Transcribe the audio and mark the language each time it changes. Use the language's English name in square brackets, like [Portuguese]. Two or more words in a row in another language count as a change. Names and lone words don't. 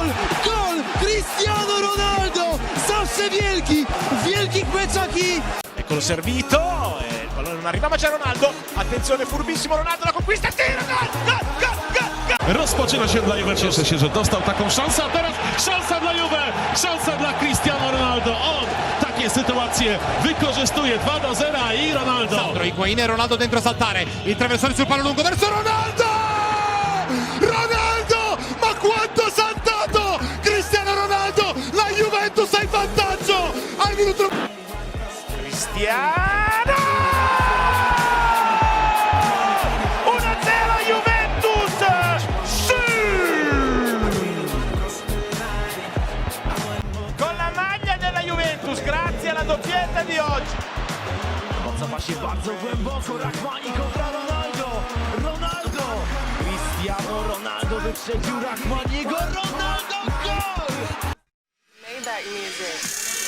[Polish] Gol! Cristiano Ronaldo! Zawsze wielki! W wielkich meczach i... [Italian] Eccolo servito, il pallone non arriva ma c'è Ronaldo, attenzione furbissimo Ronaldo, la conquista, tiro, gol! [Polish] Rozpoczyna się dla Juve, cieszę się, że dostał taką szansę, a teraz szansa dla Juve, szansa dla Cristiano Ronaldo, on takie sytuacje wykorzystuje, 2-0 i Ronaldo. [Italian] Sandro Higuain e Ronaldo dentro a saltare, il traversone sul palo lungo verso Ronaldo! Ronaldo, ma quanto ha saltato Cristiano Ronaldo, la Juventus è in vantaggio, al minuto... Cristiano! 1-0 Juventus! Con la maglia della Juventus, grazie alla doppietta di oggi. [Polish] Cofa się bardzo głęboko, Rachmani kontra Ronaldo! Ronaldo! Cristiano Ronaldo wyprzedził Rachmaniego, Ronaldo gol! [English] Maybach music.